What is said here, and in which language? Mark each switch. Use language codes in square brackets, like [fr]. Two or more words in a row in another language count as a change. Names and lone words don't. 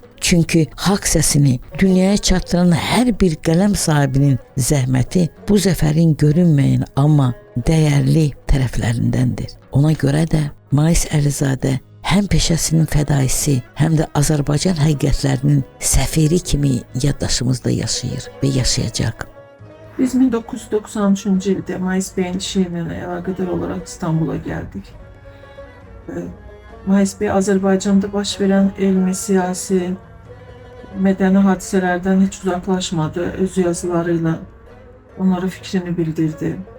[az] Çünki haqq səsini dünyaya çatdıran hər bir qələm sahibinin zəhməti bu zəfərin görünməyən amma dəyərli tərəflərindəndir. Ona görə də Mais Əlizadə həm peşəsinin fədaisi, həm də Azərbaycan həqiqətlərinin səfiri kimi yaddaşımızda yaşayır və yaşayacaq. [tr] Biz 1993 yılda Mais Bey'in şiirine alakadar olarak İstanbul'a geldik. Mais Bey Azerbaycan'da baş veren elmi, siyasi, medeni hadiselerden hiç uzaklaşmadı. Öz yazılarıyla onlara fikrini bildirdi.